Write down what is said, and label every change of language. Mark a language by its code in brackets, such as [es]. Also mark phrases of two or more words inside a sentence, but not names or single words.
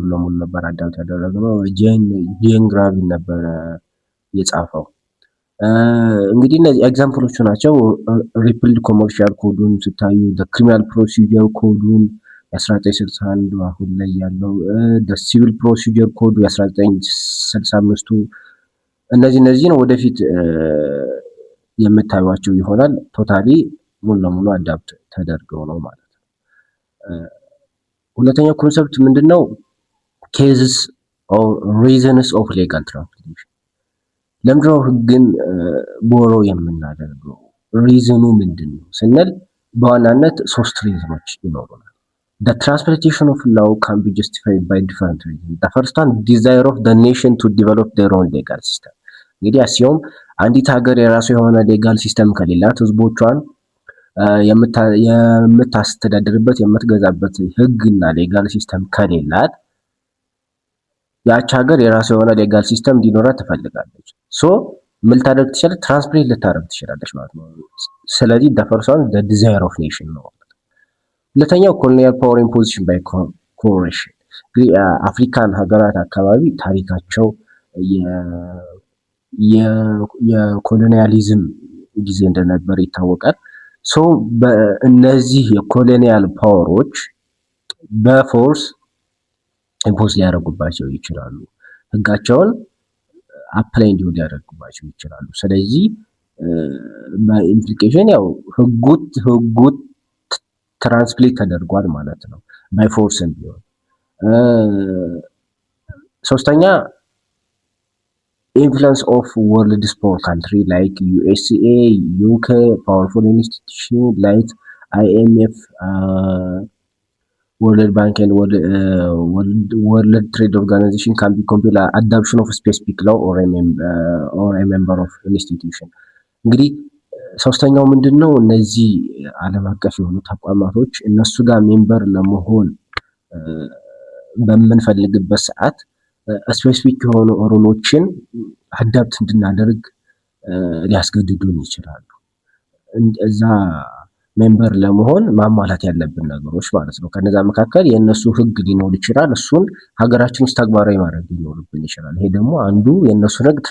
[am] ለሙሉ ነበር አዳፕት ያደረግነው። ጄን ግራቪን ነበር የጻፈው። እንግዲህ እነዚህ ኤግዛምፕሎቹ ናቸው። [en] repealed commercial [am] ኮዱን ስታዩ [en] criminal procedure [am] ኮዱን የ1961 አሁን ላይ ያለው [en] civil procedure [am] ኮዱ የ1965ቱ እነዚህን ወደፊት የምታዩዋቸው ይሆናል። ቶታሊ ሙሉ ለሙሉ አዳፕት ተደርገው ነው ማለት ነው። ሁለተኛው ኮንሰፕት ምንድነው? [en] cases or reasons of legal translation። [am] ለምንድነው ህግን ቦሮ የምናደርገው? ሪዝኑ ምንድነው ስንል በዋናነት 3 ሪዝኖች ይኖሩናል። [en] The translation of law can be justified by different reasons. The first one, desire of the nation to develop their own legal system. [am] እንግዲህ አስዮም አንዲት ሀገር የራሱ የሆነ [en] legal system [am] ከሌላት ህዝቦቿን የምታስተዳድርበት የምትገዛበት ህግና [en] legal system [am] ከሌላት ያች ሀገር የራሱ የሆነ [en] legal system [am] እንዲኖራት ትፈልጋለች። ሶ ምን ታደርግ ትችላለች? ትራንስፕሌት ልታደርግ ትችላለች ማለት ነው። ስለዚህ [en] the first one, the desire of nation [am] ነው። ሁለተኛው ኮሎኒያል [en] power imposition by corporation። [am] እንግዲህ አፍሪካን ሀገራት አካባቢ ታሪካቸው የኮሎኒያሊዝም ጊዜ እንደነበር ይታወቃል። ሶ በእነዚህ የኮሎኒያል ፓወሮች በፎርስ ኢምፖዝ ሊያደርጉባቸው ይችላሉ። ህጋቸውን አፕላይ እንዲሆን ሊያደርጉባቸው ይችላሉ። ስለዚህ በኢምፕሊኬሽን ያው ህጉ ትራንስሌት ተደርጓል ማለት ነው ባይ ፎርስም ቢሆን። [en] ሶስተኛ influence of world's poor country like USA, UK, powerful institution like IMF, World Bank and World Trade Organization can be compelled adoption of a specific law or a member of institution። [am] እንግዲህ ሶስተኛው ምንድነው እነዚህ ዓለም አቀፍ የሆኑ ተቋማቶች እነሱ ጋር ሜምበር ለመሆን በምንፈልግበት ሰዓት ስፔሲፊክ የሆኑ ሩሎችን አዳፕት እንድናደርግ ሊያስገድዱን ይችላሉ። እዛ ሜምበር ለመሆን ማሟላት ያለብን ነገሮች ማለት ነው። ከነዛ መካከል የነሱ ህግ ሊኖር ይችላል። እሱን ሀገራችን ውስጥ ተግባራዊ ማድረግ ሊኖርብን ይችላል። ይሄ ደግሞ አንዱ የነሱን ህግ